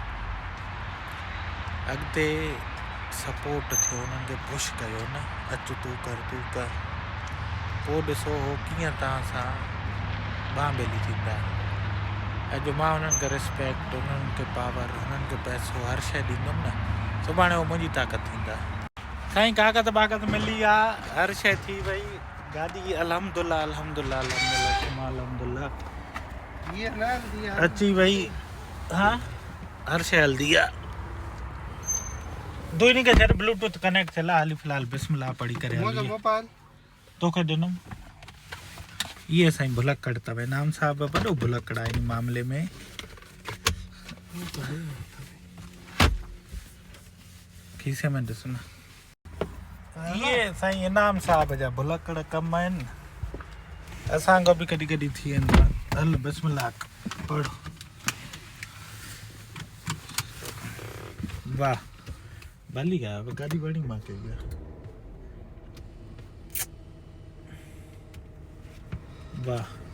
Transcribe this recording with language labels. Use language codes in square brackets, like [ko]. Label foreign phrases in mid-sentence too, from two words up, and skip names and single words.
[sd] अॻिते सपोर्ट थियो हुननि खे पुश कयो न अचु तूं कर पोइ ॾिसो हो कीअं तव्हां सां बांह ॿेली थींदा अॼु मां हुननि खे रिस्पेक्ट हुननि खे पावर हुननि खे पैसो हर शइ ॾींदुमि न सुभाणे वो मुंहिंजी ताक़त थींदा साईं कागज़ बागज़ मिली आहे हर शइ थी वई गाॾी [ar] الحمد لله الحمد لله الحمد لله الحمد لله [ur] یہ نا دیا [sd] अची वई हाँ हर शइ हलंदी आहे दो इन्हीं के छॾ ब्लूटूथ कनेक्ट थियल आहे हाली फ़िलहाल बिस्मिल्लाह पढ़ी करे मुझे हली मोबाइल तोखे ॾिनुमि ये साईं भुलक्कड़ अथव इनाम साहब वॾो भुलक्कड़ आहे इन मामले में खीसे में ॾिस न ये साईं इनाम साहब जा भुलक्कड़ कम आहिनि असांखो बि कॾहिं कॾहिं थी वेंदो आहे हल बिस्मिल्लाह पढ़ वाह भली आहे गाॾी वणी मूंखे इहा वाह